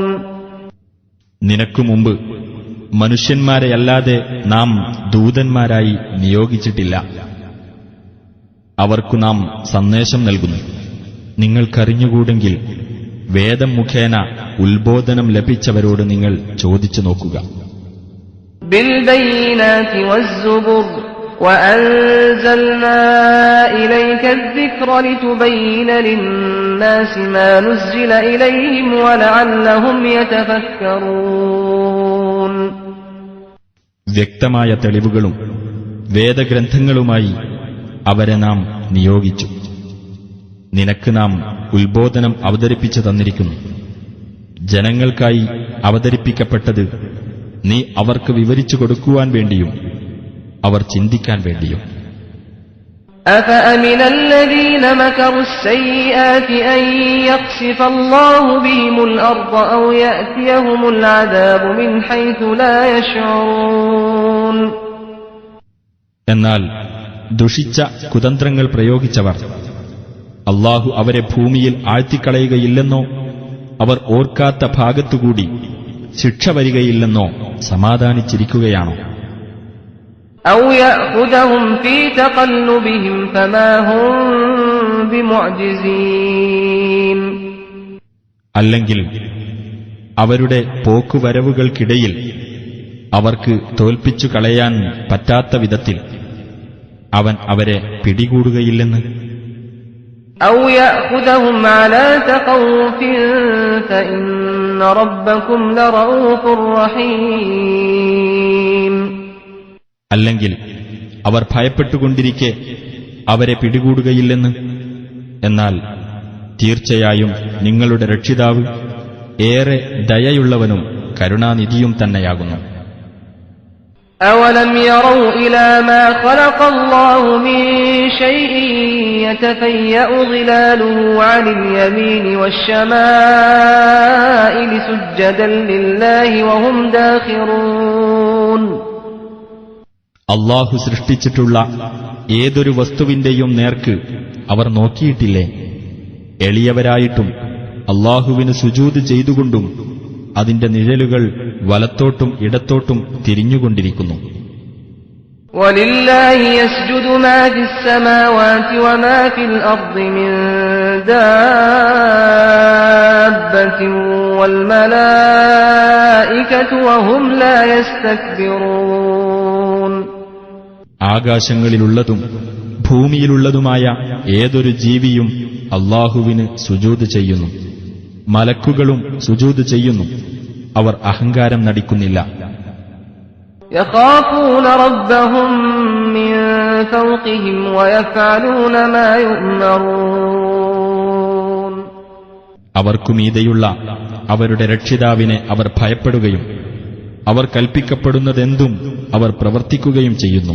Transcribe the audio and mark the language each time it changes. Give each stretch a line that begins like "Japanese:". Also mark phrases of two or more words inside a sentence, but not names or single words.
Malayalam: നിനക്കു മുമ്പ് മനുഷ്യന്മാരെയല്ലാതെ നാം ദൂതന്മാരായി നിയോഗിച്ചിട്ടില്ല. അവർക്കു നാം സന്ദേശം നൽകുന്നു. നിങ്ങൾക്കറിഞ്ഞുകൂടെങ്കിൽ വേദം മുഖേന ഉത്ബോധനം ലഭിച്ചവരോട് നിങ്ങൾ ചോദിച്ചു നോക്കുക.
Arabic: بالبينات والزبر وأنزلنا إليك الذكر لتبين للناس ما نزل إليهم ولعلهم يتفكرون.
Malayalam: വ്യക്തമായ തെളിവുകളും വേദഗ്രന്ഥങ്ങളുമായി അവരെ നാം നിയോഗിച്ചു. നിനക്ക് നാം ഉത്ബോധനം അവതരിപ്പിച്ചു തന്നിരിക്കുന്നു. ജനങ്ങൾക്കായി അവതരിപ്പിക്കപ്പെട്ടത് നീ അവർക്ക് വിവരിച്ചു കൊടുക്കുവാൻ വേണ്ടിയും അവർ ചിന്തിക്കാൻ വേണ്ടിയും.
Arabic: أفأمن الذين مكروا السيئات أن يخسف الله بهم الأرض أو يأتيهم العذاب من حيث لا يشعرون.
Malayalam: എന്നാൽ ദുഷിച്ച കുതന്ത്രങ്ങൾ പ്രയോഗിച്ചവർ അല്ലാഹു അവരെ ഭൂമിയിൽ ആഴ്ത്തിക്കളയുകയില്ലെന്നോ അവർ ഓർക്കാത്ത ഭാഗത്തുകൂടി ശിക്ഷ വരികയില്ലെന്നോ സമാധാനിച്ചിരിക്കുകയാണോ?
Arabic: أو يأخذهم في تقلبهم فما هم بمعجزين.
Malayalam: അല്ലെങ്കിൽ അവരുടെ പോക്കുവരവുകൾക്കിടയിൽ അവർക്ക് തോൽപ്പിച്ചു കളയാൻ പറ്റാത്ത വിധത്തിൽ അവൻ അവരെ പിടികൂടുകയില്ലെന്ന്.
Arabic: أو يأخذهم على تخوف فإن ربكم لرؤوف رحيم.
Malayalam: അല്ലെങ്കിൽ അവർ ഭയപ്പെട്ടുകൊണ്ടിരിക്കെ അവരെ പിടികൂടുകയില്ലെന്ന്. എന്നാൽ തീർച്ചയായും നിങ്ങളുടെ രക്ഷിതാവ് ഏറെ ദയയുള്ളവനും കരുണാനിധിയും തന്നെയാകുന്നു.
Arabic: أَوَلَمْ يَرَوْا إِلَى مَا خَلَقَ اللَّهُ مِنْ شَيْءٍ يَتَفَيَّأُ ظِلَالُهُ عَنِ الْيَمِينِ وَالشَّمَائِلِ سُجَّدًا لِلَّهِ وَهُمْ دَاخِرُونَ.
Malayalam: അല്ലാഹു സൃഷ്ടിച്ചിട്ടുള്ള ഏതൊരു വസ്തുവിന്റെയും നേർക്ക് അവർ നോക്കിയിട്ടില്ലേ? എളിയവരായിട്ടും അല്ലാഹുവിന് സുജൂദ് ചെയ്തുകൊണ്ടും അതിന്റെ നിഴലുകൾ വലത്തോട്ടും ഇടത്തോട്ടും തിരിഞ്ഞുകൊണ്ടിരിക്കുന്നു.
Arabic: وَلِلَّهِ يَسْجُدُ مَا فِي السَّمَاوَاتِ وَمَا فِي الْأَرْضِ مِن دَابَّةٍ وَالْمَلَائِكَةُ وَهُمْ لَا يَسْتَكْبِرُونَ.
Malayalam: ആകാശങ്ങളിലുള്ളതും ഭൂമിയിലുള്ളതുമായ ഏതൊരു ജീവിയും അല്ലാഹുവിന് സുജൂദ് ചെയ്യുന്നു. മലക്കുകളും സുജൂദ് ചെയ്യുന്നു. അവർ അഹങ്കാരം നടിക്കുന്നില്ല.
Arabic: يَخَافُونَ رَبَّهُم مِّن فَوْقِهِمْ وَيَفْعَلُونَ مَا يُؤْمَرُونَ.
Malayalam: അവർക്കുമീതെയുള്ള അവരുടെ രക്ഷിതാവിനെ അവർ ഭയപ്പെടുകയും അവർ കൽപ്പിക്കപ്പെടുന്നതെന്തും അവർ പ്രവർത്തിക്കുകയും ചെയ്യുന്നു.